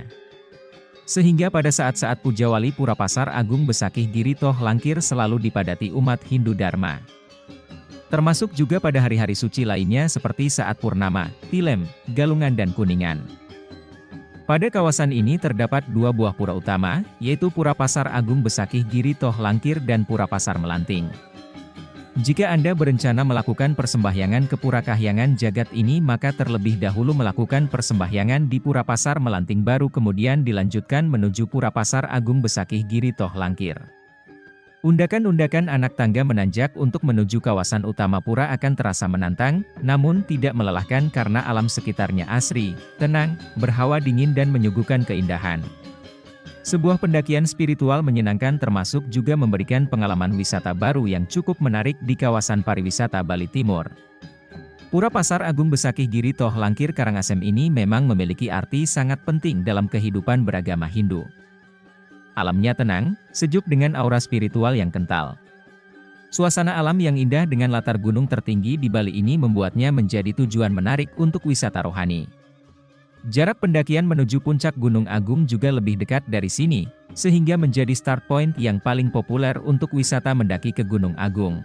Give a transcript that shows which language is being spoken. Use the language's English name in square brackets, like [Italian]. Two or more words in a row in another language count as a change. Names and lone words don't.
[Indonesian] Sehingga pada saat-saat puja wali Pura Pasar Agung Besakih Giri Tohlangkir selalu dipadati umat Hindu Dharma. Termasuk juga pada hari-hari suci lainnya seperti saat purnama, Tilem, Galungan dan Kuningan. Pada kawasan ini terdapat 2 buah pura utama, yaitu Pura Pasar Agung Besakih Giri Tohlangkir dan Pura Pasar Melanting. Jika Anda berencana melakukan persembahyangan ke Pura Kahyangan Jagat ini, maka terlebih dahulu melakukan persembahyangan di Pura Pasar Melanting baru kemudian dilanjutkan menuju Pura Pasar Agung Besakih Giri Toh Langkir. Undakan-undakan anak tangga menanjak untuk menuju kawasan utama pura akan terasa menantang, namun tidak melelahkan karena alam sekitarnya asri, tenang, berhawa dingin dan menyuguhkan keindahan. Sebuah pendakian spiritual menyenangkan termasuk juga memberikan pengalaman wisata baru yang cukup menarik di kawasan pariwisata Bali Timur. Pura Pasar Agung Besakih Giri Toh Langkir Karangasem ini memang memiliki arti sangat penting dalam kehidupan beragama Hindu. Alamnya tenang, sejuk dengan aura spiritual yang kental. Suasana alam yang indah dengan latar gunung tertinggi di Bali ini membuatnya menjadi tujuan menarik untuk wisata rohani. Jarak pendakian menuju puncak Gunung Agung juga lebih dekat dari sini, sehingga menjadi [English] start point [Indonesian] yang paling populer untuk wisata mendaki ke Gunung Agung.